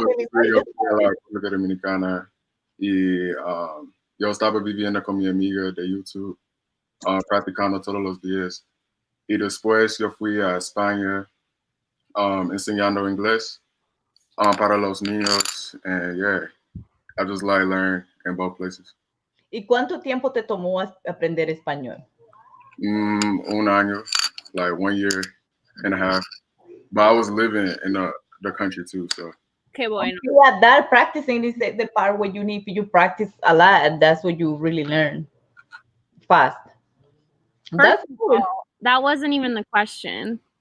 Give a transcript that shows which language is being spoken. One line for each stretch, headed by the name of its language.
Spanish: Fui a la República Dominicana y yo estaba viviendo con mi amiga de YouTube, practicando todos los días. Y después yo fui a España enseñando inglés para los niños.
English: And yeah, I just like learn in both places.
Spanish: ¿Y cuánto tiempo te tomó aprender español? Un año,
English: like 1 year and a half. But I was living in the country too, so.
Spanish: Okay, bueno.
English: Yeah, that practicing is the part where you practice a lot, and that's what you really learn fast. That's cool. That wasn't even the question.